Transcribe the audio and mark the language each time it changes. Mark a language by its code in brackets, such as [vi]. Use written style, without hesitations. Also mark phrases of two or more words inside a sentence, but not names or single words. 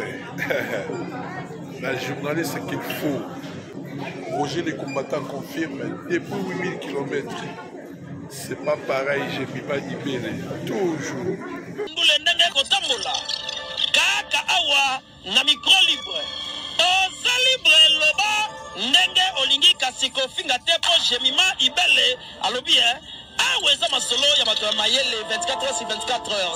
[fr] La journaliste qu'il faut. Roger les combattants confirme, depuis 8000 km, c'est pas pareil, Jemima Ibele. Toujours. [ln] Kaka awa na [fr] micro libre. [ln] Oza libre loba ndenge olingi kasiko finga tepo Jemima Ibele alobi aweza masolo ya bato ya mayele [fr] 24 heures sur 24 heures.